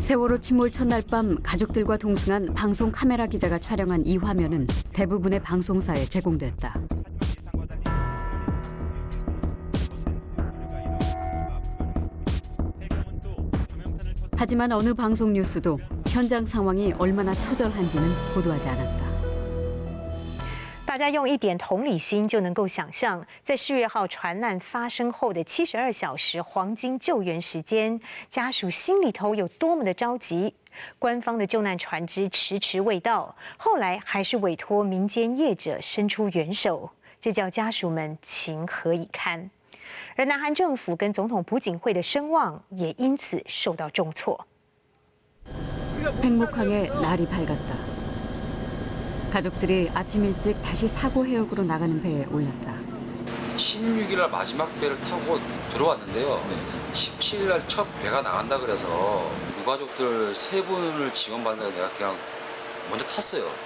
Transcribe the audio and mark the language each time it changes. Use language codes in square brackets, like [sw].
[ko] 세월호 침몰 첫날 밤 가족들과 동승한 방송 카메라 기자가 촬영한 이 화면은 대부분의 방송사에 제공됐다. 하지만 어느 방송 뉴스도 현장 상황이 얼마나 처절한지는 보도하지 않았다. [zh] 大家用一点同理心就能够想象，在4月号船难发生后的72小时黄金救援时间，家属心里头有多么的着急。官方的救难船只迟迟未到，后来还是委托民间业者伸出援手，这叫家属们情何以堪。而南韩政府跟总统朴槿惠的声望也因此受到重挫。 [ko] 팽목항에 날이 밝았다. 가족들이 아침 일찍 다시 사고 해역으로 나가는 배에 올랐다. 16일 날 마지막 배를 타고 들어왔는데요. 17일 날 첫 배가 나간다 그래서 유가족들 3분을 지원받는다고 내가 그냥 먼저 탔어요.